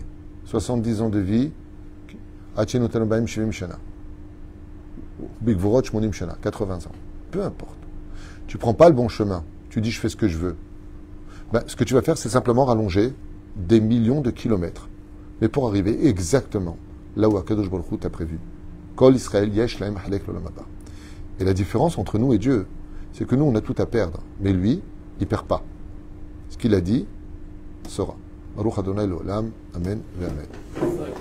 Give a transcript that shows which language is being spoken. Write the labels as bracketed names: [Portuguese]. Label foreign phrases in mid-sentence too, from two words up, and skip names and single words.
[French] 70 ans de vie, 80 ans. Peu importe. Tu prends pas le bon chemin. Tu dis je fais ce que je veux. Ben, ce que tu vas faire, c'est simplement rallonger des millions de kilomètres. Mais pour arriver exactement là où [Hebrew] הקדוש ברוך הוא [French] t'a prévu. [Hebrew] כל ישראל יש להם חלק לעולם הבא. [French] Et la différence entre nous et Dieu, c'est que nous, on a tout à perdre. Mais lui, il ne perd pas. Ce qu'il a dit sera. [Hebrew] ברוך אדני לעולם. אמן. אמן.